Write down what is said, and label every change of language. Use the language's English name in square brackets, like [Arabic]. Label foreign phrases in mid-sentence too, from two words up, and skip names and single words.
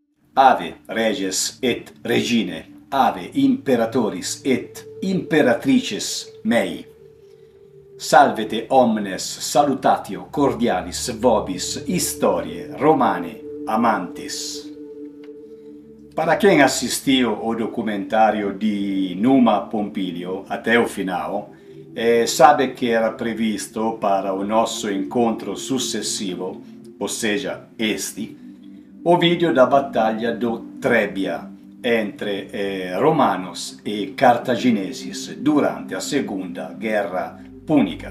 [Latin] Ave reges et regine, ave imperatoris et imperatrices mei. Salvete omnes salutatio cordialis vobis historiae romane amantis. [Portuguese] Para quem assistiu ao documentário de Numa Pompílio até o final, sabe que era previsto para o nosso encontro sucessivo, ou seja, o vídeo da Batalha do Trebia entre romanos e cartagineses durante a Segunda Guerra Púnica.